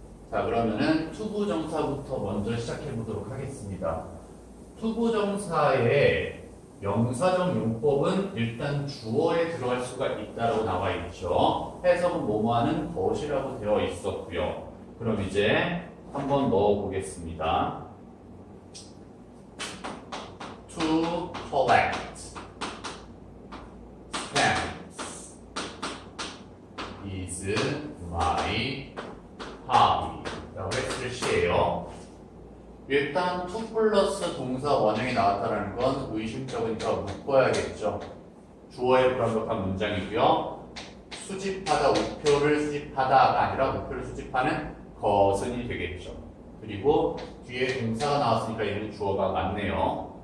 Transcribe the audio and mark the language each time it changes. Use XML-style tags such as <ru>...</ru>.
<ko>자, 그러면은 투부정사부터 먼저 시작해 보도록 하겠습니다. 투부정사의 명사적 용법은 일단 주어에 들어갈 수가 있다고 나와 있죠. 해석은 뭐뭐하는 것이라고 되어 있었고요. 그럼 이제 한번 넣어 보겠습니다.</ko> <en>To collect stamps is my hobby.</en> <ko>라고 했을 시에요. 일단 to 플러스 동사 원형이 나왔다는 건 의심적이니까 묶어야겠죠. 주어의 불완벽한 문장이고요. 수집하다, 우표를 수집하다가 아니라 우표를 수집하는 것은이 되겠죠. 그리고 뒤에 동사가 나왔으니까 얘는 주어가 맞네요.</ko>